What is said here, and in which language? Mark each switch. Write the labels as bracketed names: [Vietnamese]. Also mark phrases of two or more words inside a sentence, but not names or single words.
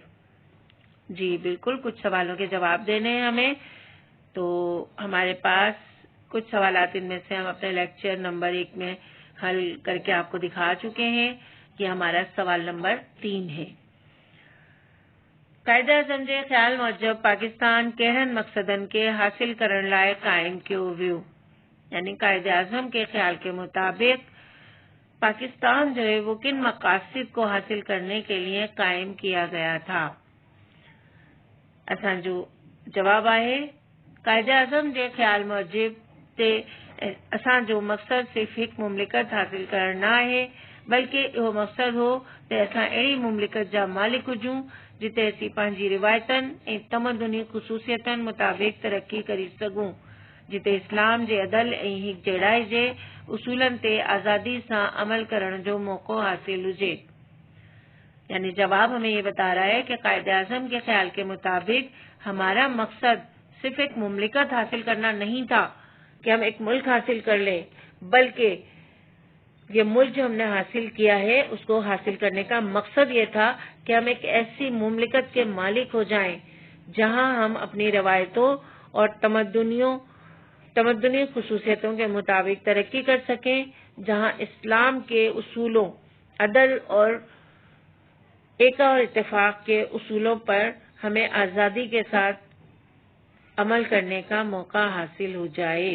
[Urdu] جی بالکل، کچھ سوالوں کے جواب دینے ہیں ہمیں. تو ہمارے پاس کچھ سوالات ان میں سے ہم اپنے لیکچر نمبر 1 میں حل کر کے آپ کو دکھا چکے ہیں. یہ ہمارا سوال نمبر 3 ہے. [Sindhi] कायदे आज़म जे ख़्याल मूजिब पाकिस्तान कहिड़नि मक़सदनि के हासिल करण लाइ क़ाइम कियो वियो। [Urdu] یعنی قائد اعظم کے خیال کے مطابق پاکستان جو ہے وہ کن مقاصد کو حاصل کرنے کے لیے قائم کیا گیا تھا. [Sindhi] असांजो जवाब आहे कायदे आज़म जे ख़्याल मूजिब ते असांजो मक़सद सिर्फ़ हिकु मुमलिकत हासिल करणु न आहे, बल्कि इहो मक़सद हो त असां अहिड़ी मुमलिकत जा मालिक हुजूं जिते असीं पंहिंजी रिवायतनि ऐं तमदुनी ख़ुसूसियतनि मुताबिक़ तरक़ी करे सघूं, जिते इस्लाम जे अदल ऐं हिकजहिड़ाई जे उसूलनि ते आज़ादी सां अमल करण जो मौक़ो हासिल हुजे। [Urdu] یعنی جواب ہمیں یہ بتا رہا ہے کہ قائد اعظم کے خیال کے مطابق ہمارا مقصد صرف ایک مملکت حاصل کرنا نہیں تھا کہ ہم ایک ملک حاصل کر لیں، بلکہ یہ ملک جو ہم نے حاصل کیا ہے اس کو حاصل کرنے کا مقصد یہ تھا کہ ہم ایک ایسی مملکت کے مالک ہو جائیں جہاں ہم اپنی روایتوں اور تمدنی خصوصیتوں کے مطابق ترقی کر سکیں، جہاں اسلام کے اصولوں، عدل اور ایکا اور اتفاق کے اصولوں پر ہمیں آزادی کے ساتھ عمل کرنے کا موقع حاصل ہو جائے.